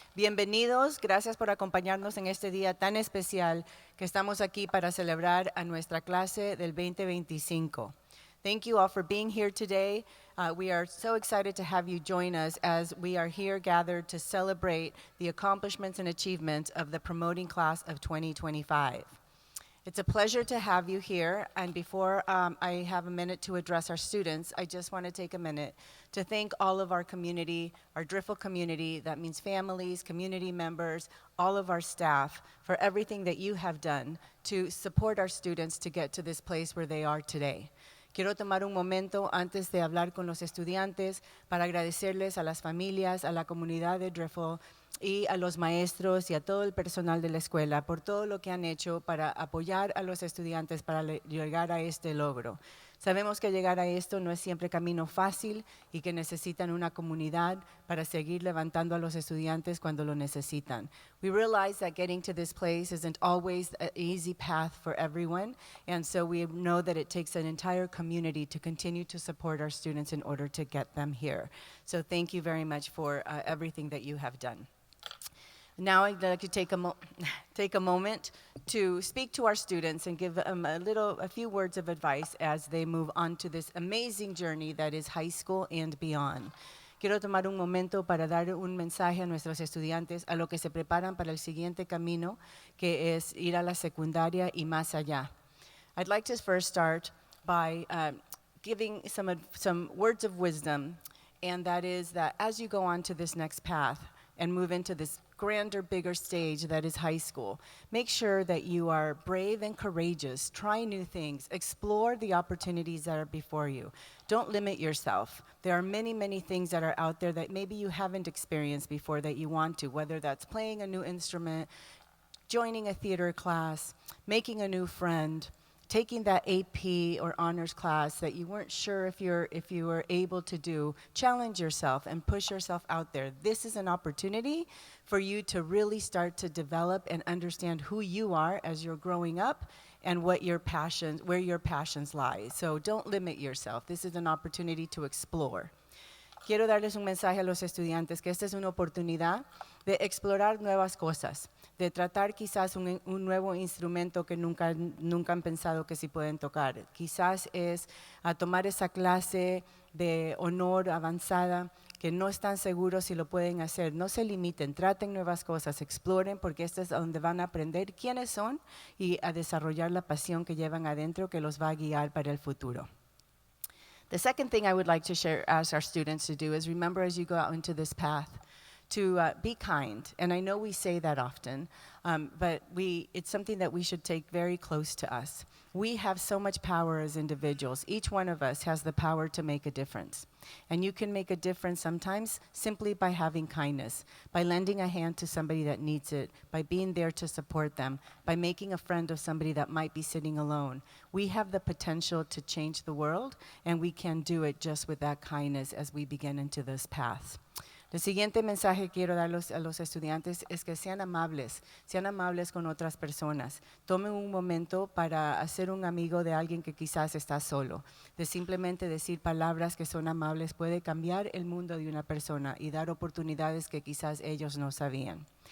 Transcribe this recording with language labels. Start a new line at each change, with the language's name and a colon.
Spanish: Bienvenidos, gracias por acompañarnos en este día tan especial que estamos aquí para celebrar a nuestra clase del 2025.
English: Thank you all for being here today. We are so excited to have you join us as we are here gathered to celebrate the accomplishments and achievements of the promoting class of 2025. It's a pleasure to have you here, and before I have a minute to address our students, I just want to take a minute to thank all of our community, our Driffill community, that means families, community members, all of our staff, for everything that you have done to support our students to get to this place where they are today.
Spanish: Quiero tomar un momento antes de hablar con los estudiantes para agradecerles a las familias, a la comunidad de Driffill y a los maestros y a todo el personal de la escuela por todo lo que han hecho para apoyar a los estudiantes para llegar a este logro. Sabemos que llegar a esto no es siempre camino fácil y que necesitan una comunidad para seguir levantando a los estudiantes cuando lo necesitan.
English: We realize that getting to this place isn't always an easy path for everyone, and so we know that it takes an entire community to continue to support our students in order to get them here. So thank you very much for everything that you have done. Now I'd like to take a moment to speak to our students and give them a few words of advice as they move on to this amazing journey that is high school and beyond.
Spanish: Quiero tomar un momento para dar un mensaje a nuestros estudiantes a lo que se preparan para el siguiente camino, que es ir a la secundaria y más allá.
English: I'd like to first start by giving some words of wisdom, and that is that as you go on to this next path and move into this grander, bigger stage that is high school, make sure that you are brave and courageous. Try new things. Explore the opportunities that are before you. Don't limit yourself. There are many, many things that are out there that maybe you haven't experienced before that you want to, whether that's playing a new instrument, joining a theater class, making a new friend, taking that AP or honors class that you weren't sure if you were able to do. Challenge yourself and push yourself out there. This is an opportunity for you to really start to develop and understand who you are as you're growing up and where your passions lie. So don't limit yourself. This is an opportunity to explore.
Spanish: Quiero darles un mensaje a los estudiantes que esta es una oportunidad de explorar nuevas cosas, de tratar quizás un nuevo instrumento que nunca han pensado que sí pueden tocar. Quizás es tomar esa clase de honor avanzada que no están seguros si lo pueden hacer. No se limiten, traten nuevas cosas, exploren, porque esto es donde van a aprender quiénes son y a desarrollar la pasión que llevan adentro que los va a guiar para el futuro.
English: The second thing I would like to ask our students to do is remember as you go out into this path to be kind. And I know we say that often, but it's something that we should take very close to us. We have so much power as individuals. Each one of us has the power to make a difference. And you can make a difference sometimes simply by having kindness, by lending a hand to somebody that needs it, by being there to support them, by making a friend of somebody that might be sitting alone. We have the potential to change the world, and we can do it just with that kindness as we begin into this path.
Spanish: El siguiente mensaje que quiero dar a los estudiantes es que sean amables con otras personas. Tomen un momento para hacer un amigo de alguien que quizás está solo. De simplemente decir palabras que son amables puede cambiar el mundo de una persona y dar oportunidades que quizás ellos no sabían.